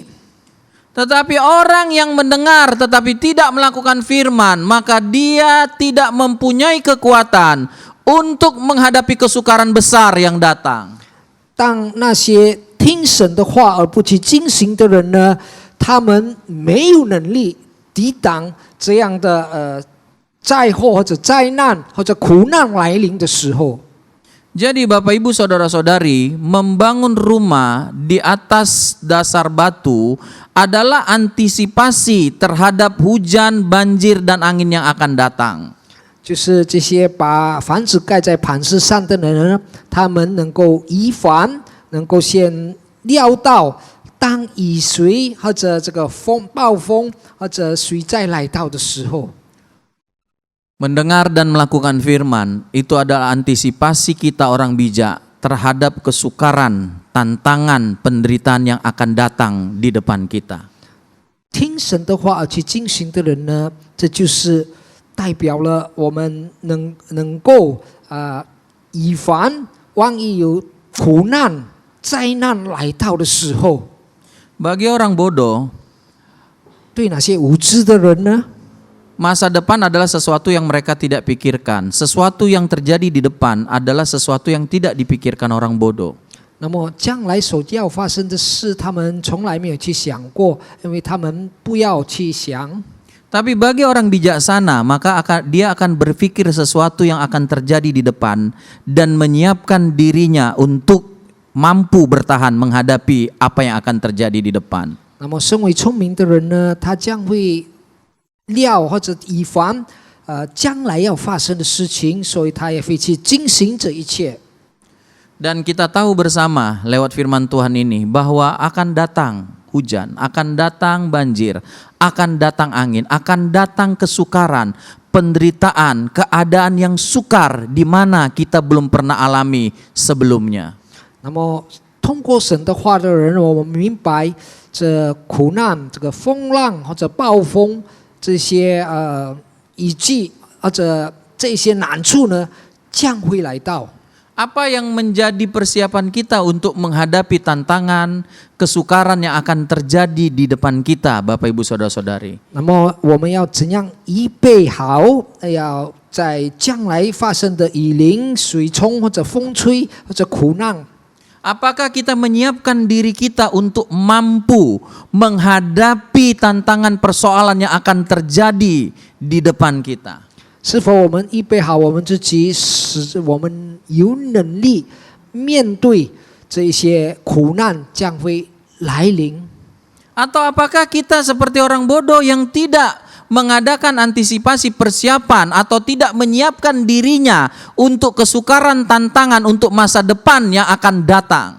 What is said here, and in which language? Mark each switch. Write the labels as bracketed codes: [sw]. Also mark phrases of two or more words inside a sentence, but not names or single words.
[id] Tetapi orang yang mendengar tetapi tidak melakukan firman, maka dia tidak mempunyai kekuatan untuk menghadapi kesukaran besar yang datang. [zh] 当那些听神的话而不去进行的人呢，他们没有能力抵挡这样的灾祸或者灾难或者苦难来临的时候。 [id] Jadi Bapak Ibu Saudara-saudari, membangun rumah di atas dasar batu adalah antisipasi terhadap hujan, banjir, dan angin yang akan datang. [zh] 就是这些把房子盖在磐石上的人呢，他们能够预防，能够先料到当雨水或者这个暴风或者水灾来到的时候。 [id] Mendengar dan melakukan firman itu adalah antisipasi kita orang bijak terhadap kesukaran, tantangan, penderitaan yang akan datang di depan kita. [zh] 听神的话而去进行的人呢，这就是代表了我们能够以防万一有苦难、灾难来到的时候。 [id] Bagi orang bodoh, [zh] 对那些无知的人呢？ [id] masa depan adalah sesuatu yang mereka tidak pikirkan. Sesuatu yang terjadi di depan adalah sesuatu yang tidak dipikirkan orang bodoh. [zh] 那么将来所要发生的事，他们从来没有去想过，因为他们不要去想。 [id] Tapi bagi orang bijaksana, maka dia akan berpikir sesuatu yang akan terjadi di depan dan menyiapkan dirinya untuk mampu bertahan menghadapi apa yang akan terjadi di depan. [zh] 那么身为聪明的人呢，他将会料或者以防将来要发生的事情，所以他也会去进行这一切。 [id] Dan kita tahu bersama lewat firman Tuhan ini bahwa akan datang hujan, akan datang banjir, akan datang angin, akan datang kesukaran, penderitaan, keadaan yang sukar di mana kita belum pernah alami sebelumnya. [zh] 那么通过神的话的人，我们明白这苦难、这个风浪或者暴风这些雨季或者这些难处呢，将会来到。 [id] Apa yang menjadi persiapan kita untuk menghadapi tantangan, kesukaran yang akan terjadi di depan kita, Bapak Ibu Saudara-saudari? [zh] 那么我们要怎样预备好，要在将来发生的雨淋、水冲或者风吹或者苦难？ [id] Apakah kita menyiapkan diri kita untuk mampu menghadapi tantangan persoalan yang akan terjadi di depan kita? [zh] 是否我们预备好我们自己，使我们有能力面对这些苦难将会来临？ [id] Atau apakah kita seperti orang bodoh yang tidak mengadakan antisipasi persiapan atau tidak menyiapkan dirinya untuk kesukaran, tantangan, untuk masa depan yang akan datang?